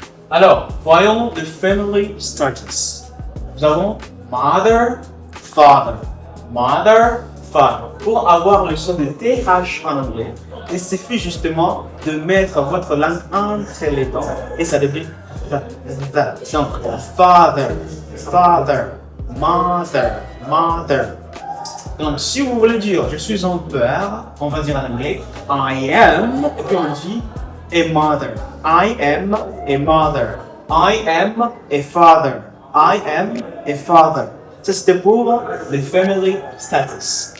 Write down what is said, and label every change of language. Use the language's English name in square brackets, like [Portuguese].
[French] Alors, voyons le family status. Nous avons mother, father. Mother, father. Pour avoir le son de TH en anglais, il suffit justement de mettre votre langue entre les dents et ça devient the. Donc, father, father, mother, mother. Donc, si vous voulez dire je suis un père, on va dire en anglais [English] I am, [French] et puis on dit [English] a mother. I am a mother. I am a father. I am a father. [French] Ça, c'était pour le family status.